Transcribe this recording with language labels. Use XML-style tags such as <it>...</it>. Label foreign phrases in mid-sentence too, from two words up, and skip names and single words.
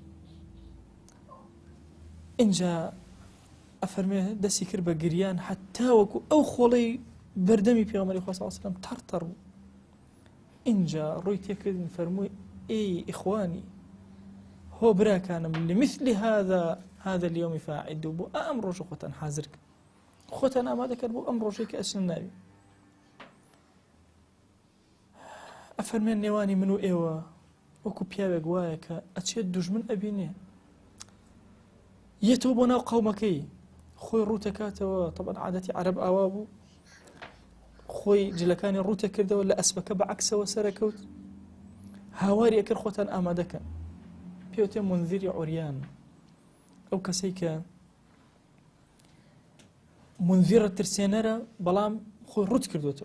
<ckb>اینجا ئەفەرمێ دەستی کرد بە گریان حتا وەکو ئەو خۆڵەی بەردەمی پێغەمبەری خوا</ckb> <ar>صلی الله عليه وسلم</ar> <ckb>تەڕتەڕ بوو. اینجا ڕووی تێکردن فەرمووی ئێی ئیخوانی هۆ براکانم</ckb> <ar>لمثل هذا اليوم فاعدوا</ar> <ckb>بۆ ئەم ڕۆژە خۆتان حازر کە خۆتان ئامادە کرد بۆ ئەم ڕۆژەی کە ئەچنە ناوی. ئەفەرمێن نێوانی من و ئێوە وەکو پیاوێک وایە کە ئەچێت دوژمن ئەبینێ یەتەوە بۆ ناو قەومەکەی خۆی ڕوودەکاتەوە طبعا عادەتی عەرەب ئاوا بوو خۆی جلەکانی ڕوتە کردەوە لە ئەسپەکە بە عەکسەوە سەرەکەوت هاواری ئەکرد خۆتان ئامادەکەن پێوتێ</ckb> <ar>منذری عوریان</ar> <ckb>ئەو کەسەی کە منذرە ترسێنەرە بەڵام خۆی ڕوت کردوێتەوە.</ckb>